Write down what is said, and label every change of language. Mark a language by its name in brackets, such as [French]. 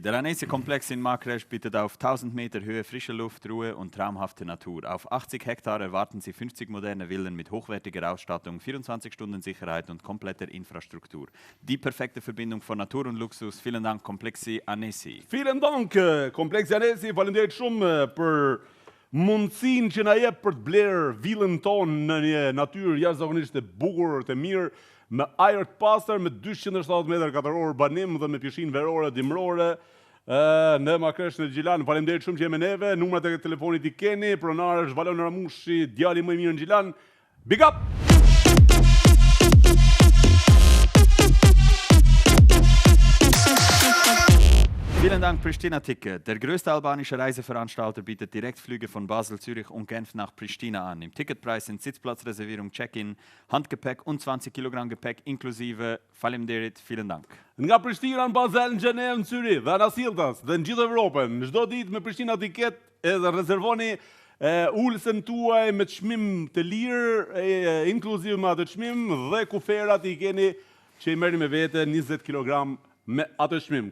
[German] Der Annecy-Komplex in Markresch bietet auf 1000 Meter Höhe frische Luft, Ruhe und traumhafte Natur. Auf 80 Hektar erwarten Sie 50 moderne Villen mit hochwertiger Ausstattung, 24 Stunden Sicherheit und kompletter Infrastruktur. Die perfekte Verbindung von Natur und Luxus. Vielen Dank, Komplexi Annecy. Vielen Dank, Komplexi Annecy. [Albanian] Faleminderit shumë për mundësinë që na jep për të blerë villën tonë në një natyrë jashtëzakonisht të bukur, të mirë, me ajër të pastër, me 270 metër katror banim dhe me pishinë verore, dimrore, në Markresh në Gjilan. Faleminderit shumë që jemi neve. Numrat e telefonit i keni. Pronar është Valon Ramushi, djali më i mirë në Gjilan. [English] Big up! [German] Vielen Dank, Pristina Ticket. Der größte albanische Reiseveranstalter bietet Direktflüge von Basel, Zürich und Genf nach Pristina an. Im Ticketpreis sind Sitzplatzreservierung, Check-in, Handgepäck und 20 Kilogramm Gepäck inklusive. [Albanian] Faleminderit, [German] vielen Dank. [Albanian] Nga Prishtina në Basel, në Gjenevë, në Zyrich dhe në Asiltas dhe në gjithë Evropën, çdo ditë me Pristina Ticket edhe rezervoni ulsen tuaj me çmim të lirë, inkluzive me atë çmim dhe kuferat i keni që i merrni me vete 20 kilogram me atë çmim.